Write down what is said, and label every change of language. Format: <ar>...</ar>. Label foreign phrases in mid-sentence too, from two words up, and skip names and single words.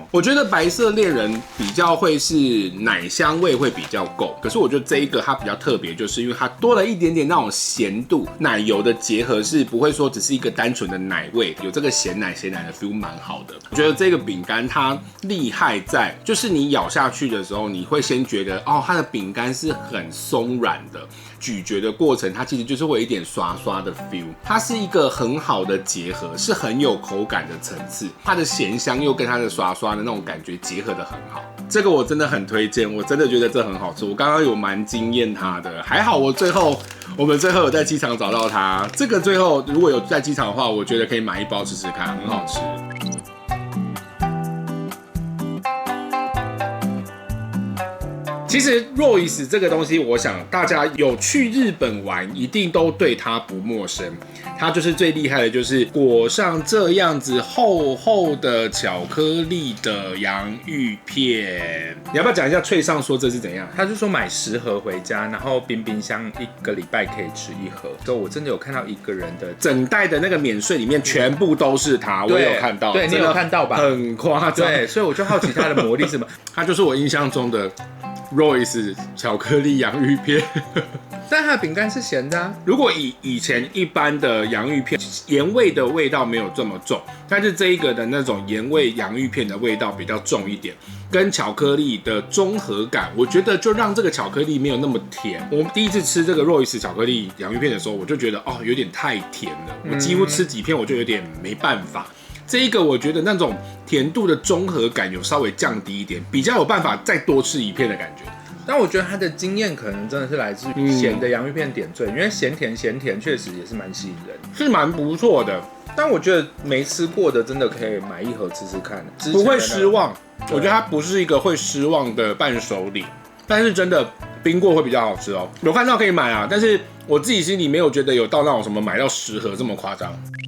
<zh>我覺得白色戀人比較會是奶香味會比較夠，可是我覺得這一個它比較特別，就是因為它多了一點點那種鹹度，奶油的結合是不會說只是一個單純的奶味，有這個鹹奶的 feel 蠻好的。我覺得這個餅乾它厲害在，就是你咬下去的時候，你會先覺得哦，它的餅乾是很鬆軟的，咀嚼的過程它其實就是會有一點刷刷的 feel，它是一個很好的結合，是很有口感的層次，它的鹹香又跟它的刷刷的那種感覺結合得很好。這個我真的很推薦，我真的覺得這很好吃。我剛剛有蠻驚豔它的，還好我們最後有在機場找到它。這個最後如果有在機場的話，我覺得可以買1包試試看，很好吃。其實 Royce 這個東西，我想大家有去日本玩，一定都對它不陌生。它就是最厲害的，就是裹上這樣子厚厚的巧克力的洋芋片。你要不要講一下Tray上說這是怎樣？他就說買10盒回家，然後冰箱1個禮拜可以吃1盒。所以我真的有看到一個人的整袋的那個免稅裡面全部都是它，我也有看到。对，你有看到吧？很誇張。对，所以我就好奇它的魔力是什麼。它就是我印象中的 Royce 巧克力洋芋片。但它的餅乾是鹹的啊。如果以前一般的洋芋片鹽味的味道沒有這麼重，但是這一個的那種鹽味洋芋片的味道比較重一點，跟巧克力的綜合感，我覺得就讓這個巧克力沒有那麼甜。我第一次吃這個 Royce 巧克力洋芋片的時候，我就覺得有點太甜了，我幾乎吃幾片我就有點沒辦法。這一個我覺得那種甜度的綜合感有稍微降低一點，比較有辦法再多吃一片的感覺。但我覺得它的經驗可能真的是來自於鹹的洋芋片點綴，因為鹹甜鹹甜確實也是蠻吸引人，是蠻不錯的。但我覺得沒吃過的真的可以買一盒吃吃看，不會失望。我覺得它不是一個會失望的伴手禮，但是真的冰過會比較好吃哦。有看到可以買啊，但是我自己心裡沒有覺得有到那種什麼買到10盒這麼誇張。</zh>